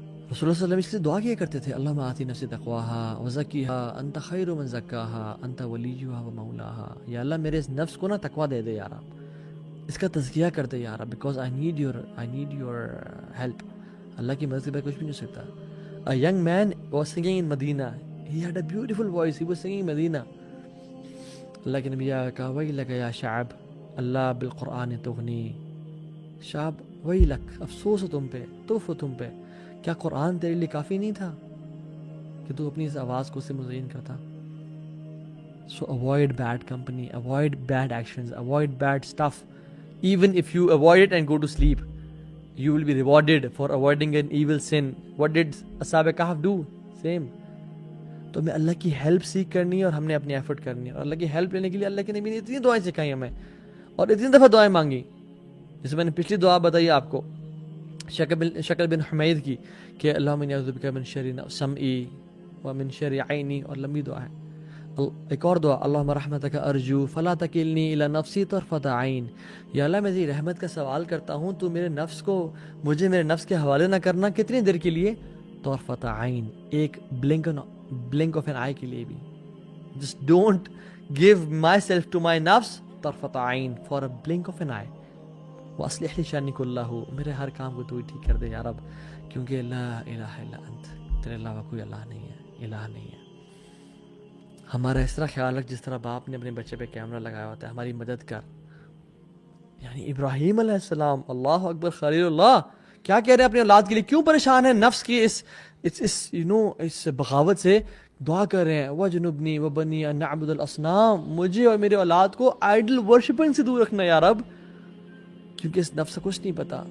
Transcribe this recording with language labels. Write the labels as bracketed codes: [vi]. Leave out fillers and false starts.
[ur] رسول اللہ صلی اللہ علیہ وسلم اس لیے دعا کیا کرتے تھے, [ar] اللہم آتی نفسی تقواہا وزکیہا انت خیر من زکاہا انت ولیہا و مولاہا. [ur] یا اللہ میرے اس نفس کو نا تقوی دے دے یارا, اس کا تزکیہ کر دے یارا, [en] because I need your help. [ur] اللہ کی مدد کے بغیر کچھ بھی نہیں ہو سکتا. [en] A young man was singing in Medina. He had a beautiful voice. He was singing in Medina. [ur] اللہ کے نبی کہا [ar] ویلک یا شعب اللہ بالقرآن تغنی. [ur] شعب ویلک, افسوس ہو تم پہ, توف ہو تم پہ, کیا قرآن تیرے لیے کافی نہیں تھا کہ تو اپنی اس آواز کو اس سے مزین کرتا. [en] So avoid bad company, avoid bad actions, avoid bad stuff. Even if you avoid it and go to sleep, you will be rewarded for avoiding an evil sin. What did Ashab Kahf do? Same. [ur] تو ہمیں اللہ کی help سیکھ کرنی ہے اور ہم نے اپنی ایفرٹ کرنی ہے, اور اللہ کی ہیلپ لینے کے لیے اللہ کے نبی نے اتنی دعائیں سکھائی ہمیں اور اتنی دفعہ دعائیں مانگی. جیسے میں نے پچھلی دعا بتائی آپ کو شکل بن حمید کی کہ [ar] اللہم انی اعوذ بک من شر سمعی ومن شر عینی, [ur] اور لمبی دعا ہے. ایک اور دعا, [ar] اللہم رحمتک ارجو فلا تکلنی الی نفسی طرفۃ عین. [ur] یا اللہ میں تیری رحمت کا سوال کرتا ہوں, تو میرے نفس کو, مجھے میرے نفس کے حوالے نہ کرنا. کتنی دیر کے لیے؟ طرفۃ عین, ایک [en] blink of an eye [ur] کے لیے بھی. [en] Just don't give myself to my nafs طرفۃ عین for a blink of an eye. [ar] وَأَصْلِحْ لِي شَأْنِي كُلَّهُ, [ur] میرے ہر کام کو تو ہی ٹھیک کر دے یا رب, کیونکہ لا الہ الا انت, تیرے علاوہ کوئی اللہ نہیں ہے, الہ نہیں ہے. ہمارا اس طرح خیال رکھ جس طرح باپ نے اپنے بچے پہ کیمرہ لگایا ہوتا ہے, ہماری مدد کر. یعنی ابراہیم علیہ السلام, اللہ اکبر, خلیل اللہ, کیا کہہ رہے ہیں اپنی اولاد کے لیے, کیوں پریشان ہے نفس کی اس بغاوت سے, دعا کر رہے ہیں [ar] وَجْنُبْنِي وَبَنِّي أَن نَعْبُدَ الْأَصْنَامَ, [ur] مجھے اور میرے اولاد کو آئیڈل ورشپنگ سے دور رکھنا یا رب, کیونکہ اس نفس سے کچھ نہیں پتا.